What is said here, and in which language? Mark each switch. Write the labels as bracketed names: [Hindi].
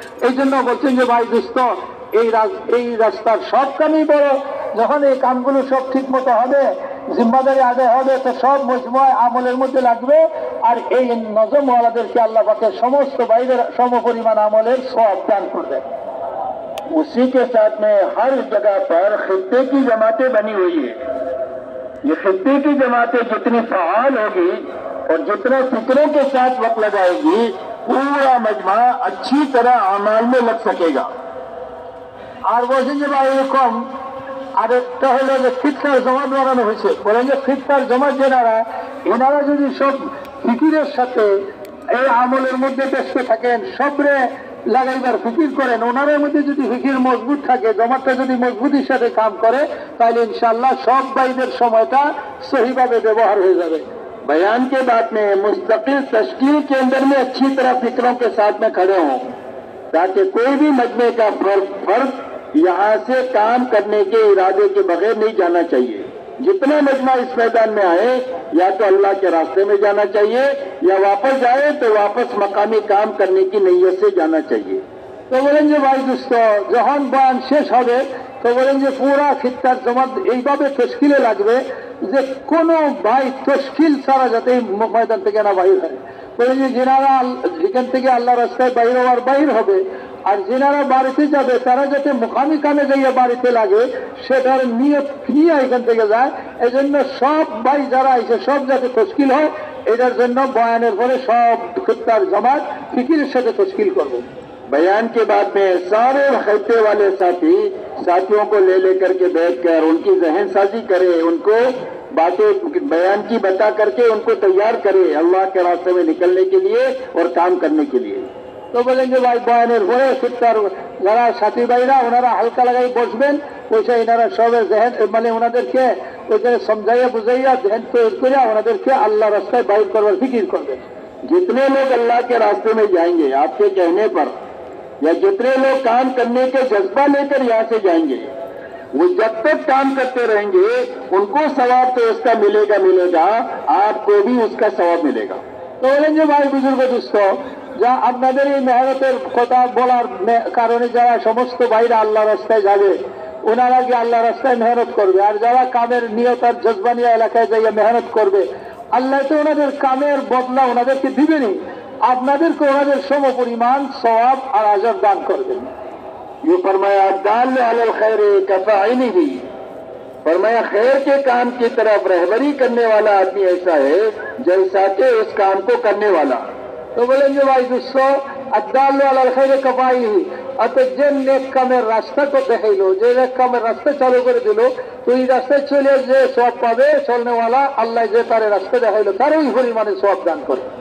[Bangla] এই জন্য বলছেন যে ভাই দোস্ত, এই রাস্তার সব কামই বড়। যখন এই কামগুলো সব ঠিক মতো হবে, জিম্মাদারি আদায় হবে, তো সব মজমুয়ায় আমলের মধ্যে লাগবে। আর এই নজমওয়ালাদেরকে আল্লাহ পাকের সমস্ত বাইরের সমপরিমাণ আমলের সওয়াব দান করবে। [Hindi] उसी के साथ में हर जगह पर खित्ते की जमातें बनी हुई है। ये खित्ते की जमातें जितनी फाल होगी और जितना फिक्रों के साथ वक्त लगाएगी, पूरा मजमा अच्छी तरह अमाल में लग सकेगा। [Bangla] আর বলছেন যে ভাই এরকম আরেকটা হলো যে ফিতনার জমাত বানানো হয়েছে। বলেন যে ফিতনার জমাত যেনারা, এনারা যদি সব ফিকিরের সাথে এই আমলের মধ্যে ব্যস্ত থাকেন, সবরে লাগাইবার ফিকির করেন, ওনারের মধ্যে যদি ফিকির মজবুত থাকে, জমাতটা যদি মজবুতির সাথে কাম করে, তাহলে ইনশাআল্লাহ সব ভাইদের সময়টা সহিভাবে ব্যবহার হয়ে যাবে। [Hindi] बयान के बाद में मुस्तकिल तश्कील के अंदर में अच्छी तरह फिक्रों के साथ में खड़े हों, ताकि कोई भी मजमे का फर्क यहाँ से काम करने के इरादे के बगैर नहीं जाना चाहिए। जितना मजमा इस मैदान में आए, या तो अल्लाह के रास्ते में जाना चाहिए, या वापस जाए तो वापस मकामी काम करने की नीयत से जाना चाहिए। [Bangla] তো বলেন যে ভাই দোস্ত, যখন বয়ান শেষ হবে, তো বলেন যে পুরা খিত্তার জমাত এইভাবে তশকিলে লাগবে যে কোনো ভাই তশকিল ছাড়া যাতে এই ময়দান থেকে না বাহির হয়। বলেন যে যেনারা এখান থেকে আল্লাহ রাস্তায় বাইর হওয়ার বাহির হবে, আর যেনারা বাড়িতে যাবে তারা যাতে মুখামি কামে যাইয়া বাড়িতে লাগে, সেটার নিয়ত নিয়ে এখান থেকে যায়। এই জন্য সব ভাই যারা আইসে সব যাতে তশকিল হয়, এটার জন্য বয়ানের পরে সব খিত্তার জমাত ফিকিরের সাথে তশকিল করবে। [Hindi] बयान के बाद में सारे खत्ते वाले साथियों को ले लेकर के बैठकर उनकी जहन साजी करे, उनको बातें बयान की बता करके उनको तैयार करे अल्लाह के रास्ते में निकलने के लिए और काम करने के लिए। [Bangla] তো বলেন যে ভাই বয়ানের পরে খিত্তার যারা সাথী ভাইরা, ওনারা হালকা লাগাই বসবেন, বসে এনারা সবের জেহেন মানে ওনাদেরকে ওইখানে সমঝাইয়া বুঝাইয়া জেহেন তৈরি করে ওনাদেরকে আল্লাহ রাস্তায় বাইর করবার ফিকির করবেন। [Hindi] जितने लोग अल्लाह के रास्ते में जाएंगे आपके कहने पर, या जितने लोग काम करने के जज्बा लेकर यहाँ से जाएंगे, वो जब तक काम करते रहेंगे उनको सवाब तो उसका मिलेगा, आपको भी उसका सवाब मिलेगा। [Bangla] তো বলেন যে ভাই বুজুর্গ দুস্থ, যা আপনাদের এই মেহনতের কথা বলার কারণে যারা সমস্ত ভাইরা আল্লাহ রাস্তায় যাবে, ওনারা গিয়ে আল্লাহ রাস্তায় মেহনত করবে। আর যারা কামের নিয়ত আর জজবানিয়া এলাকায় যাইয়া মেহনত করবে, আল্লাহ তো ওনাদের কামের বদলা ওনাদেরকে দিবেনই, আপনাদেরকে ওনাদের সম পরিমাণ সওয়াব আর আজর দান করবেন। [Hindi] ये फरमाया [Arabic] दाल अलल खैर कफाइनी [Hindi] भी, फरमाया खैर के काम की तरफ रहबरी करने वाला आदमी ऐसा है जैसा के उस काम को करने वाला। [Bangla] তো বলেন যে ভাই দুঃখ [Arabic] আদাল্লু আলাল খাইরে কাফাইহি, [Bangla] অর্থাৎ যে নেক কামের রাস্তাকে দেখাইলো, যে নেক কামের রাস্তা চালু করে দিল, তো এই রাস্তায় চলে যে সওয়াব পাবে চলনেওয়ালা, আল্লাহ যে তার রাস্তা দেখাইলো তার ওই পরিমাণে সওয়াব দান করে।